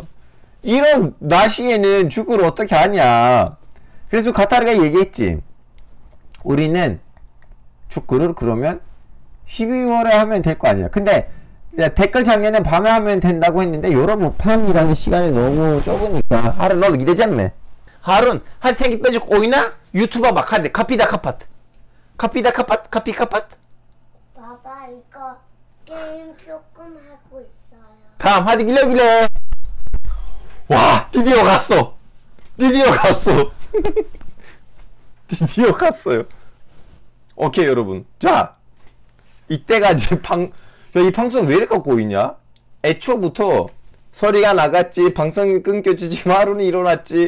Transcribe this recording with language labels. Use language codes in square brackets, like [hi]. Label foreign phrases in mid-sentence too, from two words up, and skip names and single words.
[ko] 이런 날씨에는 축구를 어떻게 하냐. 그래서 카타르가 얘기했지. 우리는 축구를 그러면 12월에 하면 될 거 아니야. 근데 댓글 장면에 밤에 하면 된다고 했는데 여러분 밤이라는 시간이 너무 적으니까. [tr] 하룬 너 gideceğim Harun hadi sen git bacık oyna. YouTube'a bak hadi. Kapıyı da kapat. Kapıyı da kapat. Kapıyı kapat. [ko] Baba 이거 게임 조금 하고 있어요. [tr] tamam hadi güle güle. [ko] 와, 드디어 갔어. 드디어 갔어요. 오케이 여러분. 자, 이때가 이제 이 방송 왜 이렇게 꼬이냐? 애초부터 소리가 나갔지, 방송이 끊겼지, 지금 하루는 일어났지.